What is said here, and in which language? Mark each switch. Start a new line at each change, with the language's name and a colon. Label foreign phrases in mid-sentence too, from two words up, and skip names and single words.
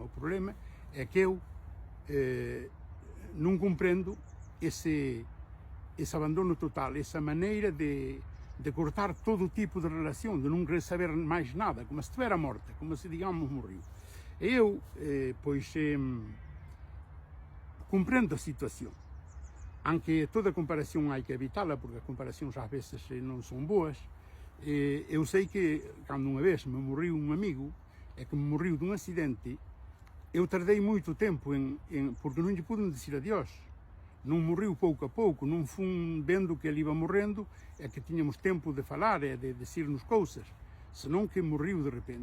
Galician: O problema é que eu non comprendo ese abandono total, esa maneira de cortar todo tipo de relación, de non querer saber máis nada, como se estivera morta, como se, digamos, morreu. E eu, comprendo a situación,
Portuguese: Anche toda comparação há que evitá-la, porque as comparações às vezes não são boas. Eu sei que, quando uma vez me morreu um amigo, que me morreu de um acidente, eu tardei muito tempo porque não lhe pude dizer adeus. Não morreu pouco a pouco, não fui vendo que ele ia morrendo, que tínhamos tempo de falar, de dizer-nos coisas, senão que morreu de repente.